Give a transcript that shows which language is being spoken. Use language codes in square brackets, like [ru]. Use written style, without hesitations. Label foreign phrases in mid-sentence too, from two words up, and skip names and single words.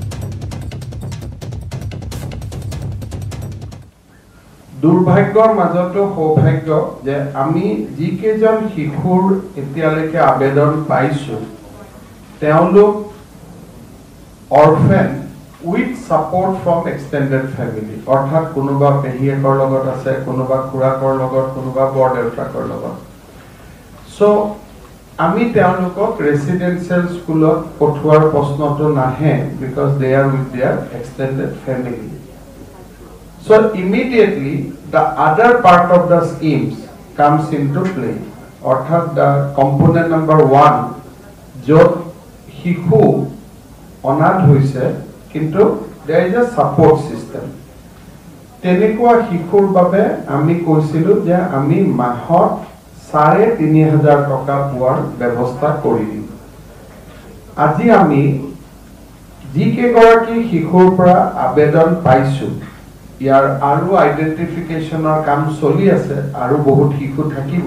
[as] দুৰ্ভাগ্যৰ মাজতো সৌভাগ্য যে আমি যি কেইজন শিশুৰ এতিয়ালৈকে আবেদন পাইছো তেওঁলোক অৰফেন [en] with support from extended family [as] অৰ্থাৎ কোনোবা পেহিয়েকৰ লগত আছে কোনোবা খুৰাকৰ লগত কোনোবা বৰদেউতাকৰ লগত সো আমি তেওঁলোকক [en] residential schoolত [as] পঠোৱাৰ প্ৰশ্নটো [en] নাহে because they are with their extended family so immediately the other part of the schemes comes into play অৰ্থাৎ the component number 1 [as] য'ত শিশু অনাথ হৈছে কিন্তু [en] there is a support system [as] তেনেকুৱা শিশুৰ বাবে আমি কৈছিলোঁ যে আমি মাহত ৩,৫০০ টকা পোৱাৰ ব্যৱস্থা কৰি দিম। আজি আমি যিকেইগৰাকী শিশুৰ পৰা আবেদন পাইছোঁ ইয়াৰ আৰু আইডেন্টিফিকেশ্যনৰ কাম চলি আছে আৰু বহুত শিশু থাকিব।